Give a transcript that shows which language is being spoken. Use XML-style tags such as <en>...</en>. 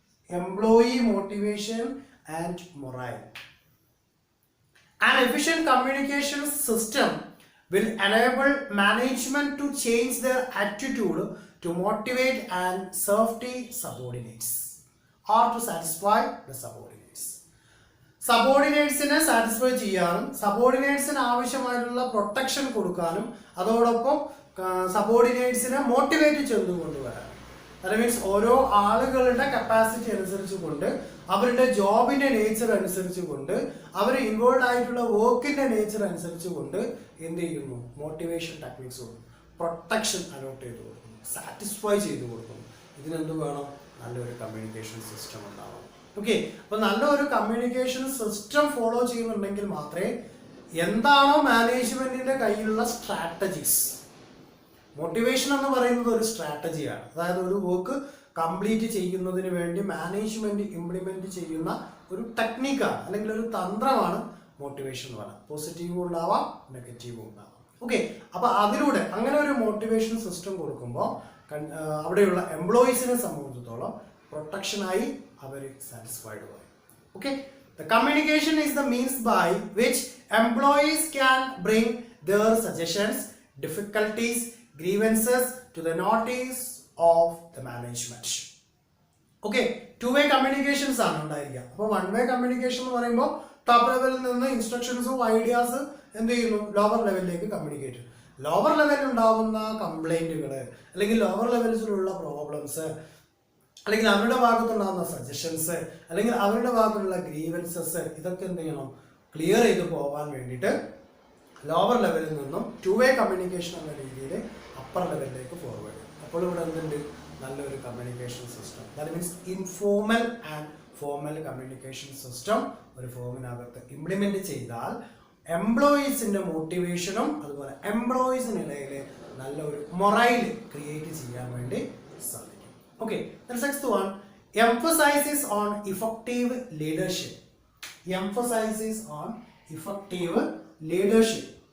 <en>Employee motivation and morale. An efficient communication system will enable management to change their attitude to motivate and serve the subordinates or to satisfy the subordinates.</en> <ml>സബോർഡിനേറ്റ്സിനെ satisfy ചെയ്യാനും സബോർഡിനേറ്റ്സിന് ആവശ്യമായിട്ടുള്ള protection കൊടുക്കാനും അതോടൊപ്പം സബോർഡിനേറ്റ്സിനെ motivate ചെയ്തു കൊണ്ടുവരാനും.</ml> <en>that means</en> <ml>ഓരോ ആളുകളുടെ capacity അനുസരിച്ചുകൊണ്ട്, അവരുടെ ജോബിന്റെ നേച്ചർ അനുസരിച്ചുകൊണ്ട്, അവർ ഇൻവോൾവ് ആയിട്ടുള്ള വർക്കിന്റെ നേച്ചർ അനുസരിച്ചുകൊണ്ട് എന്ത് ചെയ്യുന്നു? മോട്ടിവേഷൻ ടെക്നിക്സ് കൊടുക്കും, പ്രൊട്ടക്ഷൻ അലോട്ട് ചെയ്ത് കൊടുക്കുന്നു, സാറ്റിസ്ഫൈ ചെയ്ത് കൊടുക്കുന്നു. ഇതിനെന്ത് വേണം? നല്ലൊരു കമ്മ്യൂണിക്കേഷൻ സിസ്റ്റം ഉണ്ടാവണം. ഓക്കെ, അപ്പൊ നല്ലൊരു കമ്മ്യൂണിക്കേഷൻ സിസ്റ്റം ഫോളോ ചെയ്യുന്നുണ്ടെങ്കിൽ മാത്രമേ എന്താണോ മാനേജ്മെന്റിന്റെ കയ്യിലുള്ള സ്ട്രാറ്റജീസ്, മോട്ടിവേഷൻ എന്ന് പറയുന്നത് ഒരു സ്ട്രാറ്റജിയാണ്. അതായത് ഒരു വർക്ക് കംപ്ലീറ്റ് ചെയ്യുന്നതിന് വേണ്ടി മാനേജ്മെന്റ് ഇംപ്ലിമെന്റ് ചെയ്യുന്ന ഒരു ടെക്നിക്കാണ് അല്ലെങ്കിൽ ഒരു തന്ത്രമാണ് മോട്ടിവേഷൻ എന്ന് പറയുന്നത്. പോസിറ്റീവും ഉണ്ടാവാം, നെഗറ്റീവും ഉണ്ടാവാം. ഓക്കെ, അപ്പൊ അതിലൂടെ അങ്ങനെ ഒരു മോട്ടിവേഷൻ സിസ്റ്റം കൊടുക്കുമ്പോൾ അവിടെയുള്ള എംപ്ലോയീസിനെ സംബന്ധിച്ചിടത്തോളം പ്രൊട്ടക്ഷനായി അവർ സാറ്റിസ്ഫൈഡ് ആയി.</ml> <en>Okay, the communication is the means by which employees can bring their suggestions, difficulties, grievances to the notice of the management.</en> <ml>Okay, to way communications ആണ് ഉണ്ടായിരിക്കുക. അപ്പോൾ വൺ വേ കമ്മ്യൂണിക്കേഷൻ എന്ന് പറയുമ്പോൾ top ലെവലിൽ നിന്ന് ഇൻസ്ട്രക്ഷൻസും ഐഡിയാസ് എന്ത് ചെയ്യുന്നു, ലോവർ ലെവലിലേക്ക് കമ്മ്യൂണിക്കേറ്റ്. ലോവർ ലെവലിൽ ഉണ്ടാകുന്ന കംപ്ലൈന്റുകൾ അല്ലെങ്കിൽ ലോവർ ലെവൽസിലുള്ള പ്രോബ്ലംസ് അല്ലെങ്കിൽ അവരുടെ ഭാഗത്തുണ്ടാകുന്ന സജഷൻസ് അല്ലെങ്കിൽ അവരുടെ ഭാഗത്തുള്ള ഗ്രീവൻസസ് ഇതൊക്കെ എന്ത് ചെയ്യണം, ക്ലിയർ ചെയ്ത് പോകാൻ വേണ്ടിയിട്ട് ലോവർ ലെവലിൽ നിന്നും ടു വേ കമ്മ്യൂണിക്കേഷൻ എന്ന രീതിയിൽ അപ്പർ ലെവലിലേക്ക് ഫോർവേഡ് ചെയ്യും. അപ്പോൾ ഇവിടെ എന്തുണ്ട്, നല്ലൊരു communication system.</ml> <en>that means</en> <ml>informal and formal communication system ഒരു ഫോമിനകത്ത് ഇംപ്ലിമെന്റ് ചെയ്താൽ എംപ്ലോയീസിന്റെ മോട്ടിവേഷനും അതുപോലെ എംപ്ലോയീസിനിടയിൽ നല്ലൊരു മൊറൈൽ ക്രിയേറ്റ് ചെയ്യാൻ വേണ്ടി സാധിക്കും.</ml> <en>Okay, the next one emphasizes on effective leadership. Emphasizes on effective leadership.</en>